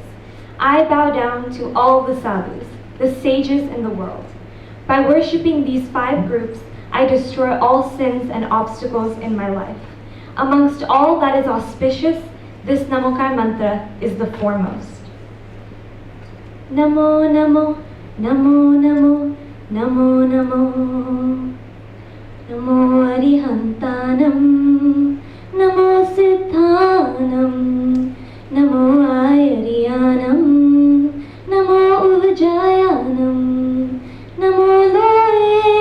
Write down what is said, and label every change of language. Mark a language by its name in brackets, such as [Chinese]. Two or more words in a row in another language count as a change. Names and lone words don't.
[English] I bow down to all the sadhus, the sages in the world. By worshiping these 5 groups, I destroy all sins and obstacles in my life. Amongst all that is auspicious, this Namokar mantra is the foremost. [Prakrit languages] Namo Namo, Namo Namo, Namo Namo. Namo Arihantanam, Namo Siddhanam, Namo Ayariyanam, Namo Uvajayanam, Namo Loe